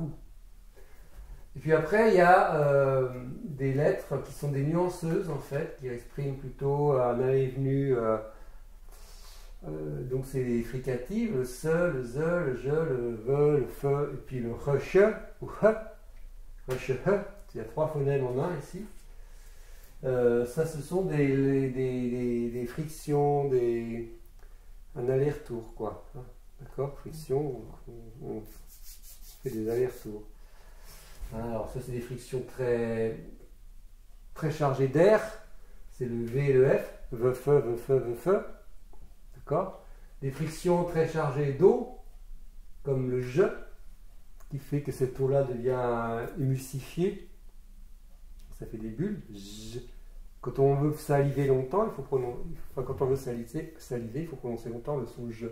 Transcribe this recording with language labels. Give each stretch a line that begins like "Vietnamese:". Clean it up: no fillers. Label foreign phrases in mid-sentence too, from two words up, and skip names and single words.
French: Et puis après, il y a des lettres qui sont des nuanceuses en fait, qui expriment plutôt un aller et venu. Donc c'est les fricatives, le se, le ze, le je, le ve, le fe, et puis le re-che, ou he, re-che, he. Il y a trois phonèmes en un ici. Ça, ce sont des frictions, un aller-retour, quoi. D'accord? Friction, on fait des allers-retours. Alors, ça, c'est des frictions très chargées d'air. C'est le V et le F. Ve, fe, ve, fe, ve, fe. D'accord? Des frictions très chargées d'eau, comme le je, qui fait que cette eau-là devient émulsifiée. Ça fait des bulles. Quand on veut saliver longtemps, quand on veut saliver, il faut prononcer longtemps le son je.